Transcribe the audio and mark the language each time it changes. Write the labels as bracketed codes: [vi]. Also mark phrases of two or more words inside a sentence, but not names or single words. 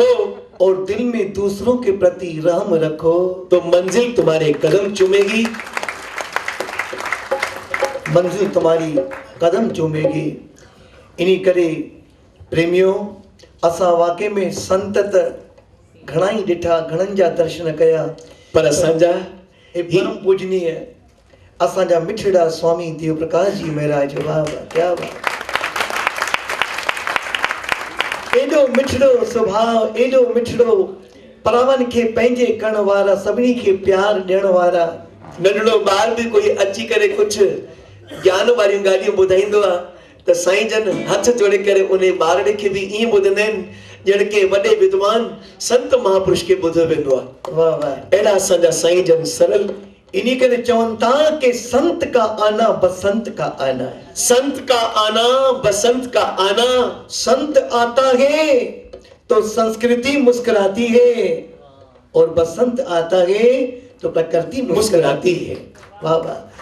[hi] और दिल में दूसरों के प्रति रहम रखो, तो मंजिल तुम्हारे कदम चूमेगी, मंजिल तुम्हारी कदम चूमेगी। [sd] इन्हीं करे प्रेमियों, असा वाकई में संतत घणा ही ॾिठा, घणनि जा दर्शन कया, पर असांजा परम पूजनीय असांजा मिठड़ा स्वामी देव प्रकाश जी महाराज, [hi] वाह वाह क्या बात। [sd] एडो मिठड़ो स्वभाव, एडो मिठड़ो परावन के पंहिंजे करण वारा, सभिनी के प्यार ॾियण वारा। नंढड़ो ॿार भी कोई अची करे कुछ ज्ञान वारियूं ॻाल्हियूं ॿुधाईंदो आहे त साईं जन हथ जोड़े करे उन ॿारड़े खे भी ईअं ॿुधंदा आहिनि जण के वॾे विद्वान संत महापुरुष के ॿुधो वेंदो आहे। वाह वाह, अहिड़ा असांजा साईं जन सरल। इन्हीं करे चवनि था कि [hi] संत का आना बसंत का आना है, संत का आना बसंत का आना। संत आता है तो संस्कृति मुस्कुराती है, और बसंत आता है तो प्रकृति मुस्कुराती है। वाह वाह।